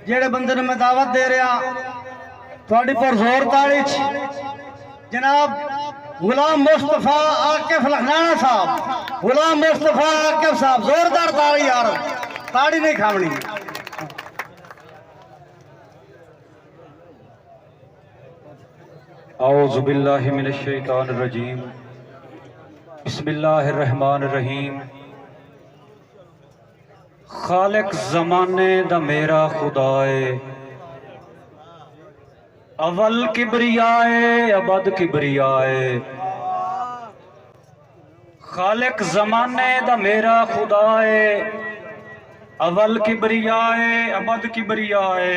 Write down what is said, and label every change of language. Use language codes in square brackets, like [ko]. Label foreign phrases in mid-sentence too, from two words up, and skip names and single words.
[pa] جیہڑے بندے نے میں دعوت دے رہا تھوڑی پرزور تاڑی جناب غلام مصطفیٰ عاکف لکھنانا صاحب، غلام مصطفیٰ عاکف صاحب، زوردار تاڑی یار، تاڑی نہیں کھاونی. [ar] أعوذ بالله من الشيطان الرجيم، بسم الله الرحمن الرحيم. [pa] خالق زمانے دا میرا خدائے، اول کبریائے ابد کبریائے. خالق زمانے دا میرا خدائے، اول کبریائے ابد کبریائے.